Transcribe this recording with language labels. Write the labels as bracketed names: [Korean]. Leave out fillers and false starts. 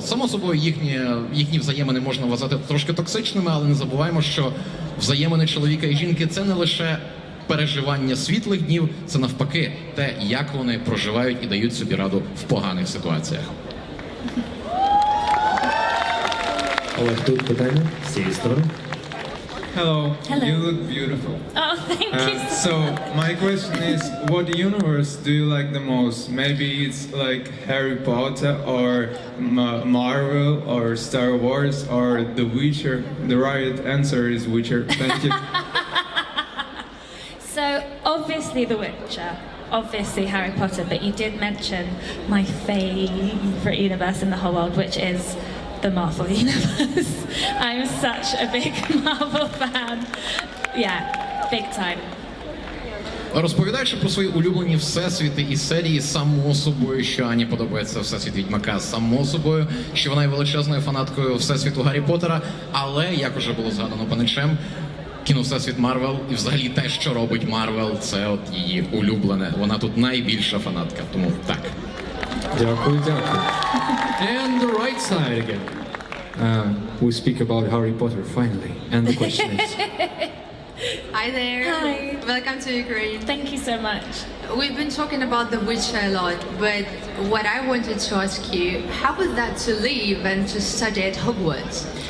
[Ukrainian] Само собою, їхні взаємини можна вважати трошки токсичними, але не забуваємо, що взаємини чоловіка і жінки – це не лише переживання світлих днів, це навпаки те, як вони проживають і дають собі раду в поганих ситуаціях. Олег, тут питання з цієї сторони. [English] Hello. Hello. You look beautiful. Oh, thank you So my question is, what universe do you like the most? Maybe it's like Harry Potter or Marvel or Star Wars or The Witcher. The right answer is Witcher. Thank you. So, obviously The Witcher, obviously Harry Potter, but you did mention my favourite universe in the whole world, which is the Marvel universe. I'm such a big Marvel fan. Yeah, big time. [Ukrainian] Розповідаючи про свої улюблені всесвіти і серії, само собою, що Ані подобається всесвіт Відьмака, само собою, що вона є величезною фанаткою всесвіту Гаррі Поттера, але, як уже було згадано паничем, кіновсесвіт Марвел і взагалі те, що робить Марвел, це от її улюблене. Вона тут найбільша фанатка, тому так. Дякую. [English] And the right side again. We speak about Harry Potter finally. And the question is... Hi there. Hi. Welcome to Ukraine. Thank you so much. We've been talking about The Witcher a lot, but what I wanted to ask you, how was that to live and to study at Hogwarts?